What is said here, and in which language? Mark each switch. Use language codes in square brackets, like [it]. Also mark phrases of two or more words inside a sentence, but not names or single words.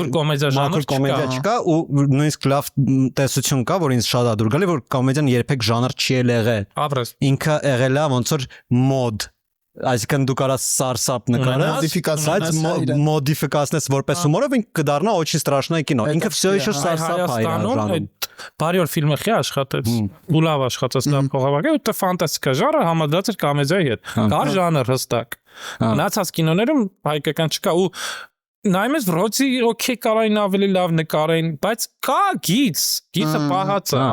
[hy] կոմեդիա կոմեդիա չկա ու նույնիսկ լավ տեսություն կա, որ ինձ շատ ա դուր գալի, որ կոմեդիան երբեք ժանր չի եղել։ Ապրես։ Ինքը եղել է ոնց որ մոդ այսինքն դու կարաս սարսափ նկարես, մոդիֆիկացնես որպես հումորով ինքը կդառնա [ru] очень страшное кино։ [hy] Ինքը [ru] всё еще [hy] սարսափ է իրան։ Բարի օր ֆիլմը խի աշխատեց։ Ու լավ աշխատեց, լավ փոխավակը, ու դա ֆանտաստիկա ժանրը համադրած էր կոմեդիայի հետ։ Կար ժանր հստակ։ Մնացած կինոներում հայկական չկա ու նայում ես ռոցի օքեյ կարային ավելի լավ նկարային, բայց կա գիծը պահած է, հա։